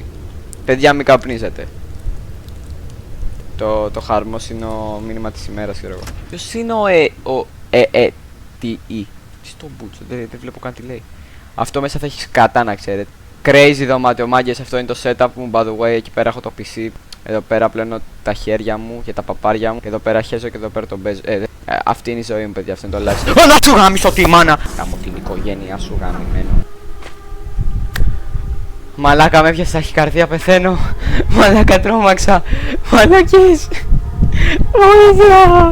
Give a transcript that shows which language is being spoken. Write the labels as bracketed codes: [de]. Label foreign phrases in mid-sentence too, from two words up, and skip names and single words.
[el] Παιδιά, μην καπνίζετε. Το χαρμόσυνο μήνυμα της ημέρας, ξέρω εγώ. Ποιος είναι τι στο μπούτσο, δεν βλέπω καν τι λέει. Αυτό μέσα θα έχει σκατά, να ξέρετε. Crazy δωμάτιο, μάγκες, αυτό είναι το setup μου. [en] By the way, [el] εκεί πέρα έχω το PC. Εδώ πέρα πλένω τα χέρια μου και τα παπάρια μου. Και εδώ πέρα χέζω και εδώ πέρα τον παίζω. Αυτή είναι η ζωή μου, παιδιά, αυτό είναι το live. Να σου γάμισω τη μάνα! Κάμω την οικογένειά σου γαμημένο. Μαλάκα, με έπιασε ταχυκαρδία, πεθαίνω. Μαλάκα, τρόμαξα. Μαλάκες. Βοήθεια.